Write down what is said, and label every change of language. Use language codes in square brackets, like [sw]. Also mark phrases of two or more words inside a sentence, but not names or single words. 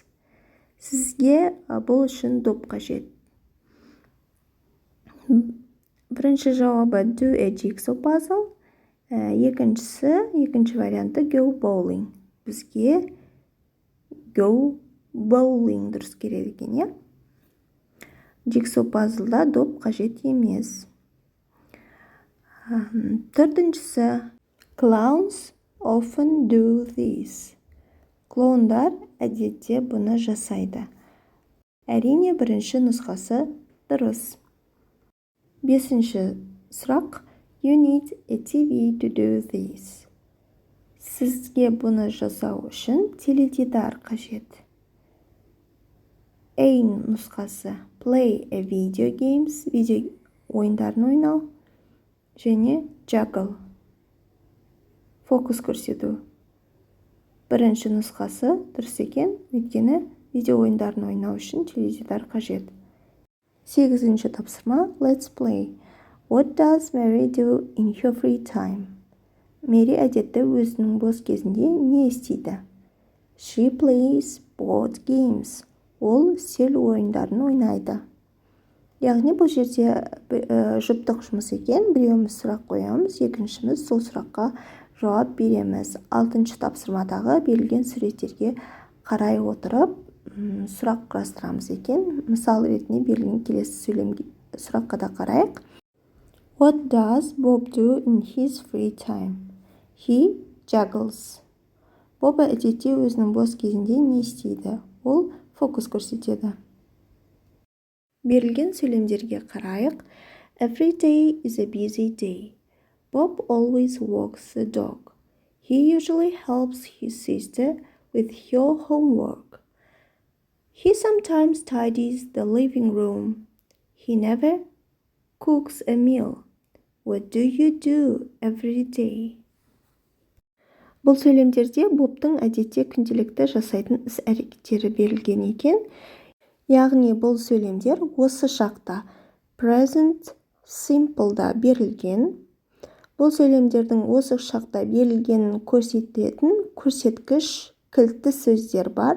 [kk] Сізге бұл үшін доп қажет. Бірінші жауабы [en] do a jigsaw puzzle. [kk] Екінші варианты [en] go bowling. [kk] Бізге [en] go bowling [kk] дұрыс керек екен, [en] Jigsaw puzzle'да [kk] доп қажет емес. [en] Төртіншісі clowns often do this. [kk] Клоундар әдетте бұны жасайды. Әрине бірінші нұсқасы дұрыс. Бесінші сұрақ [en] you need a TV to do this. [kk] Сізге бұны жасау үшін теледидар қажет. [en] A нұсқасы play a video games. [kk] Видео ойындарын ойнау. Және juggle. Фокус көрсету. Бірінші нұсқасы дұрыс екен, өйткені видео ойындарын ойнау үшін теледидар қажет. 8-ші тапсырма [en] let's play. What does Mary do in her free time? [kk] Мэри әдетте өзінің бос кезінде не істейді? [en] She plays board games. [kk] Ол үстел ойындарын ойнайды. Яғни бұл жерде жұптық жұмыс екен. Біреуіміз сұрақ қоямыз, екіншіміз сол сұраққа жауап береміз. 6-шы тапсырмадағы берілген суреттерге қарай отырып, сұрақ құрастырамыз екен. Мысал ретінде берілген келесі сұраққа да қарайық. [en] What does Bob do in his free time? He juggles. [kk] Боба әдетте өзінің бос кезінде не істейді? Ол фокус көрсетеді. Берілген сөйлемдерге қарайық. [en] Every day is a busy day. Bob always walks the dog. He usually helps his sister with her homework. He sometimes tidies the living room. He never cooks a meal. What do you do every day? [kk] Бұл сөйлемдерде Бобтың әдетте күнделікті жасайтын іс-әрекеттері берілген екен. Яғни бұл сөйлемдер осы шақта [en] present simple'да [kk] берілген. Бұл сөйлемдердің осы шақта берілгенін көрсететін көрсеткіш кілтті сөздер бар.